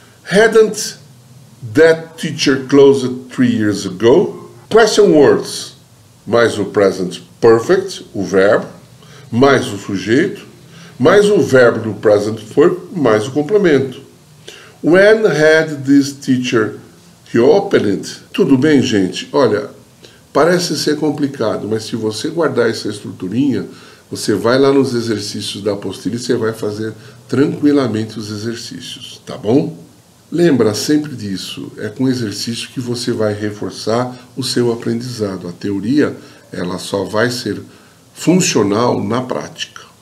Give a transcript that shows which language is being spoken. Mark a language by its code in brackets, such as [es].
[en] Hadn't that teacher closed 3 years ago? [pt] Question words, mais o present perfect, o verbo, mais o sujeito, mais o verbo do present perfect, mais o complemento. [en] When had this teacher reopened? [pt] Tudo bem, gente? Olha, parece ser complicado, mas se você guardar essa estruturinha, você vai lá nos exercícios da apostila e você vai fazer tranquilamente os exercícios, tá bom? Lembra sempre disso, é com exercício que você vai reforçar o seu aprendizado. A teoria, ela só vai ser funcional na prática.